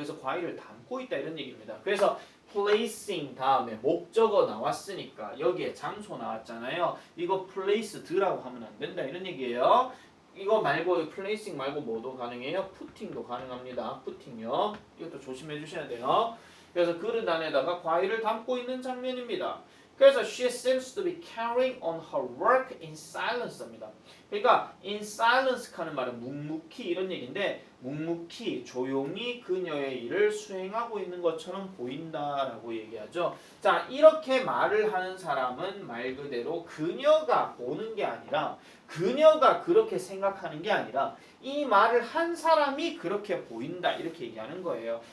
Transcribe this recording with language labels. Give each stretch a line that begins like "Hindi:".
Korean: 그래서 과일을 담고 있다 이런 얘기입니다. 그래서 placing 다음에 목적어 나왔으니까 여기에 장소 나왔잖아요. 이거 place드라고 하면 안 된다 이런 얘기예요. 이거 말고 placing 말고 뭐도 가능해요? putting도 가능합니다. putting요. 이것도 조심해 주셔야 돼요. 그래서 그릇 안에다가 과일을 담고 있는 장면입니다.
English: 그래서 she seems to be carrying on her work in silence입니다. 그러니까 in silence
Korean: 하는 말은 묵묵히 이런 얘기인데 묵묵히 조용히 그녀의 일을 수행하고 있는 것처럼 보인다라고 얘기하죠. 자, 이렇게 말을 하는 사람은 말 그대로 그녀가 보는 게 아니라 그녀가 그렇게 생각하는 게 아니라 이 말을 한 사람이 그렇게 보인다 이렇게 얘기하는 거예요.